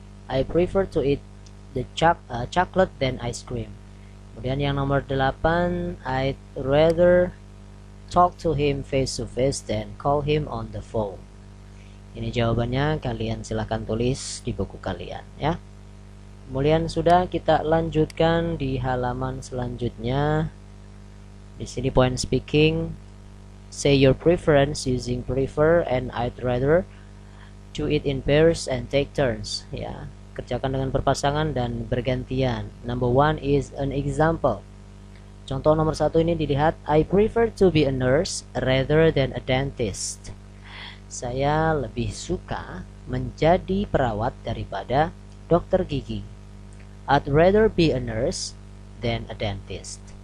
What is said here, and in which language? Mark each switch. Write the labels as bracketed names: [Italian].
[English] I prefer to eat the chocolate than ice cream. [Indonesian] Kemudian yang nomor 8, [English] I'd rather talk to him face to face than call him on the phone. [Indonesian] Ini jawabannya, kalian silahkan tulis di buku kalian ya. Kemudian sudah, kita lanjutkan di halaman selanjutnya. Di sini [English] point speaking, say your preference using prefer and I'd rather, do it in pairs and take turns ya. [Indonesian] Kerjakan dengan berpasangan dan bergantian. [English] Number 1 is an example. [Indonesian] Contoh nomor 1 ini dilihat, [English] I prefer to be a nurse rather than a dentist. [Indonesian] Saya lebih suka menjadi perawat daripada dokter gigi. [English] I'd rather be a nurse than a dentist.